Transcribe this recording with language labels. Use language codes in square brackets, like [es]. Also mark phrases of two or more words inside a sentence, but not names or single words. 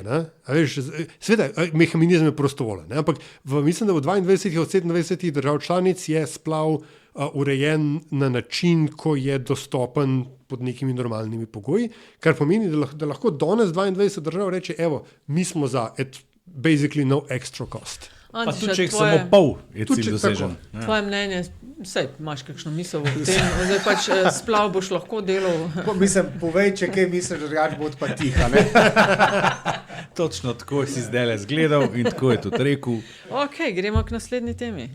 [sl] Sveda, mehanizem je prostovoljen, ampak mislim, da v 22 od 27 držav članic je splav urejen na način, ko je dostopen pod nekimi normalnimi pogoji, kar pomeni, da lahko danes 22 držav reče, evo, mi smo za [en] basically no extra cost. [sl] Pa tudi, če jih samo pol je cilj dosežen. Tvoje mnenje, sej, imaš kakšno misel v tem, zdaj pač splav boš lahko delal. Mislim, povej, če kaj misliš, drugače bo pa tiha, ne? Točno tako si zdaj zgledal in tako je tudi rekel. Ok, gremo k naslednji temi.